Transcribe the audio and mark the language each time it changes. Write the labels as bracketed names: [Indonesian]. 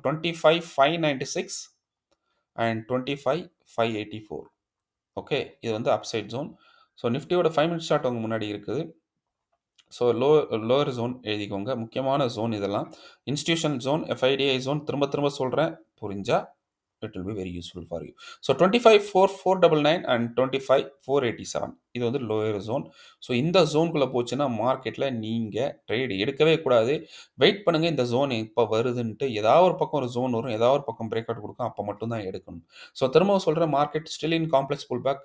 [Tamil] 25,596 and 25,584. Okay. இது வந்து அப் side zone. So நிஃப்டியோட 5 மினிட் சார்ட் உங்க முன்னாடி இருக்குது. ஸோ லோவர் ஜோன் எழுதிக்கோங்க. முக்கியமான ஜோன் இதெல்லாம். இன்ஸ்டிடியூஷனல் ஜோன், எஃப்ஐடிஐ ஜோன் திரும்ப திரும்ப சொல்றேன். புரிஞ்சா [English] it will be very useful for you. So 25,499 and 25,487 [Tamil] இது வந்து லோயர் ஜோன். ஸோ இந்த ஜோன்குள்ள போச்சுன்னா மார்க்கெட்ல நீங்க ட்ரேட் எடுக்கவே கூடாது. வெயிட் பண்ணுங்க இந்த ஜோன் எப்போ வருதுன்ட்டு. ஏதாவது ஒரு பக்கம் ஒரு ஜோன் வரும். ஏதாவது ஒரு பக்கம் பிரேக் அவுட் கொடுக்கும். அப்போ மட்டும் தான் எடுக்கணும். ஸோ திரும்பவும் சொல்றேன் [English] Market still in complex pull back.